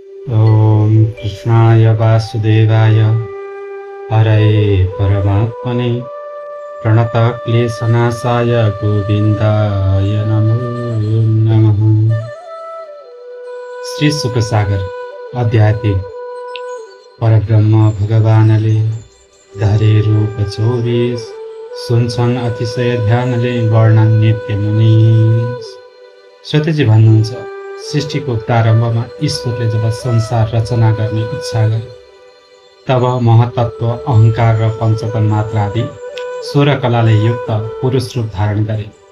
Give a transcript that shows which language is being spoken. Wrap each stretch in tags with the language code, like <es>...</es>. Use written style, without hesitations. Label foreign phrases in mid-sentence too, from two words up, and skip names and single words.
<sa>ॐ कृष्णाय वासुदेवाय हरये परमात्मने प्रणतक्लेशनाशाय गोविन्दाय नमो नमः।</sa> <ne>श्री शुकसागर अध्याय 3। परब्रह्म भगवानले धरे रूप 24 सुन्छन् अतिशय ध्यानले वर्णन नित्य मुनि। श्रोतेजी भन्नुहुन्छ, सृष्टिको प्रारम्भमा ईश्वरले जब संसार रचना गर्ने इच्छा गरे तब महतत्व अहंकार र पञ्चतन मात्रा आदि 16 कलाले युक्त पुरुष रूप धारण गरे।</ne>